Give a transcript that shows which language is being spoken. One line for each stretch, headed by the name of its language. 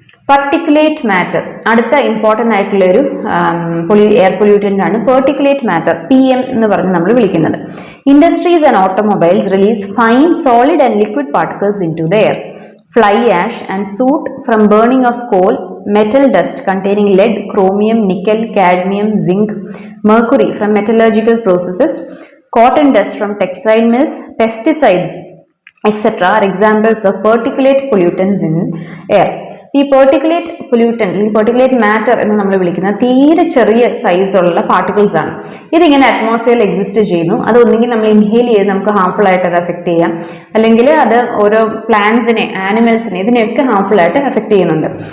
Malayalam: Particulate matter അടുത്ത important ആയിട്ടുള്ള ഒരു എയർ പൊല്യൂട്ടൻ്റ് ആണ്. പാർട്ടിക്കുലേറ്റ് മാറ്റർ, PM എന്ന് പറഞ്ഞ് നമ്മൾ വിളിക്കുന്നത്.
English: Industries and automobiles release fine solid and liquid particles into the air. Fly ash and soot from burning of coal, metal dust containing lead, chromium, nickel, cadmium, zinc, mercury from metallurgical processes, cotton dust from textile mills, pesticides, etc. are examples of particulate pollutants in air.
Malayalam: ഈ particulate pollutant അല്ലെങ്കിൽ particulate matter എന്ന് നമ്മൾ വിളിക്കുന്ന തീരെ ചെറിയ സൈസുള്ള particles ആണ്. ഇതിങ്ങനെ അറ്റ്മോസ്ഫിയറിൽ എക്സിസ്റ്റ് ചെയ്യുന്നു. അത് ഒന്നുകിൽ നമ്മൾ ഇൻഹേൽ ചെയ്ത് നമുക്ക് ഹാർംഫുൾ ആയിട്ട് അത് എഫക്ട് ചെയ്യാം, അല്ലെങ്കിൽ അത് ഓരോ പ്ലാന്റ്സിനെ, ആനിമൽസിനെ, ഇതിനെയൊക്കെ ഹാർംഫുൾ ആയിട്ട് എഫക്ട് ചെയ്യുന്നുണ്ട്.